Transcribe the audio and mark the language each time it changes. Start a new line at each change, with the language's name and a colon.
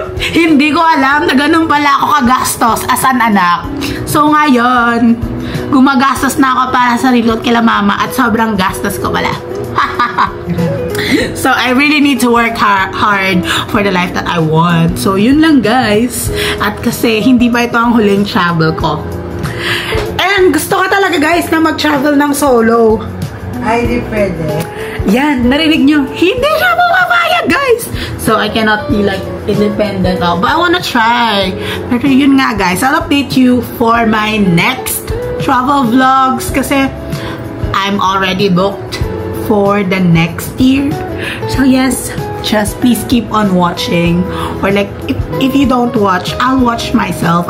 Filipino: Hindi ko alam na ganun pala ako kagastos
English: as an
Filipino: anak. So ngayon, gumagastos na ako para sa sarili ko kila mama at sobrang gastos ko pala.
English: So I really need to work hard for the life that I want.
Filipino: So yun lang guys. At kasi hindi pa ito ang huling travel ko. And gusto ko talaga guys na mag-travel ng solo. Ay, di pwede. Yan, narinig nyo. Hindi siya mapapayag guys.
English: So I cannot be like independent. But I wanna try.
Filipino: Pero yun nga
English: guys, I'll update you for my next travel vlogs.
Filipino: Kasi
English: I'm already booked for the next year. So yes, just please keep on watching. Or like, if you don't watch, I'll watch myself.